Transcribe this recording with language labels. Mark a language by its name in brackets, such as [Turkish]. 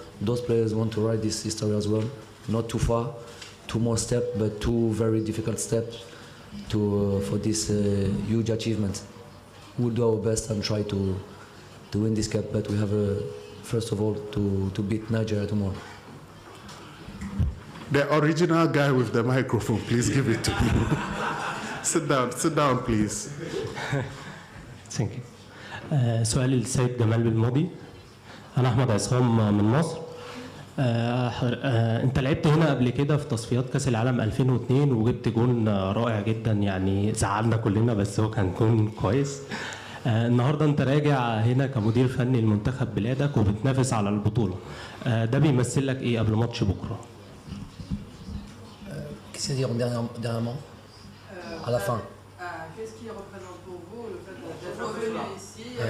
[English] Those players want to write this history as well. Not too far, 2 more steps, but 2 very difficult steps for this huge achievement. We'll do our best and try to win this cup, but we have first of all to beat Nigeria tomorrow. The original guy with the microphone, please give it to me. Sit down, please. Thank you. [Arabic] سؤالي للسيد جمال بالماضي. أنا أحمد عصام من مصر. أنت لعبت هنا قبل كده في تصفيات كأس العالم 2002 وجبت جون رائع جدا يعني زعلنا كلنا بس هو كان جون كويس. النهارده أنت راجع هنا كمدير فني لمنتخب بلادك وبتنافس على البطولة. ده بيمثل لك إيه قبل ماتش بكرة؟ [French] Qu'est-ce qu'il y a dernièrement à la fin? Qu'est-ce qui représente pour vous le fait d'être venu ici